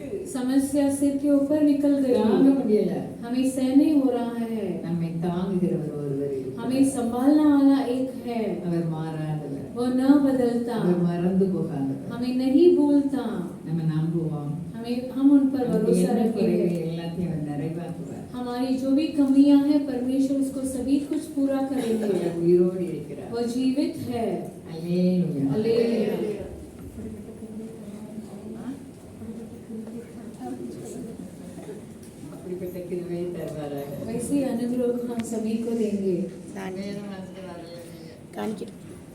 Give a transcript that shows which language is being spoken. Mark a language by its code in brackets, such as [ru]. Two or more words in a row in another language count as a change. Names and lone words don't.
[hi] समस्या सिर के ऊपर निकल [ta] தாங்க [hi] गई, [ta] முடியல. [hi] हमें सह नहीं हो रहा है। [ta] நம்மை தாங்குகிறவர் ஒருவர் இருக்கிறார். [hi] हमें संभालने वाला एक है, [ta] அவர் மாறாதவர். [hi] वो न बदलता, [ta] அவர் மறந்து போகாதவர். [hi] हमें नहीं भूलता। [ta] நம்ம நம்புவோம். [hi] हम उन पर भरोसा [ta] என்ன குறைவு [hi] रखेंगे। [ta] எல்லாத்தையும் அவர் நிறைவாக்குவார். [hi] हमारी जो भी कमियां हैं परमेश्वर उसको सभी कुछ पूरा करेंगे। [ta] அவர் உயிரோடு இருக்கிறார். [hi] वो जीवित है। [ta] அல்லேலூயா. [hi] हालेलुया। [ta] அப்படிப்பட்ட கிருபையை தருவாராக. [hi] वैसे अनुग्रह को हम सभी को देंगे। [ta] வேதம் வாசிக்கிறார்கள் நீங்க. காணிக்கிறேன்.